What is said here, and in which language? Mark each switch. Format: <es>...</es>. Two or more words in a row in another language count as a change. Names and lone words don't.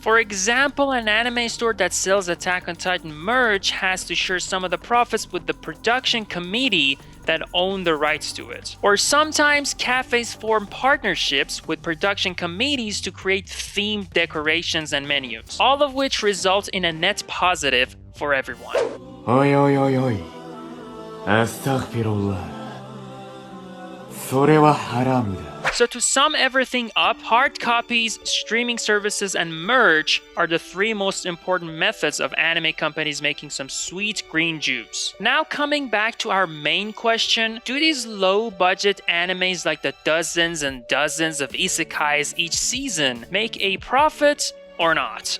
<en>For example, an anime store that sells Attack on Titan merch has to share some of the profits with the production committee that own the rights to it. Or sometimes cafes form partnerships with production committees to create themed decorations and menus, all of which result in a net positive for everyone. Oi, oi, oi, oi. Astaghfirullah.</en> <ja>それはハラムだ。</ja> <en>So to sum everything up, hard copies, streaming services, and merch are the three most important methods of anime companies making some sweet green juice. Now coming back to our main question, do these low-budget animes like the dozens and dozens of isekais each season make a profit or not?</en>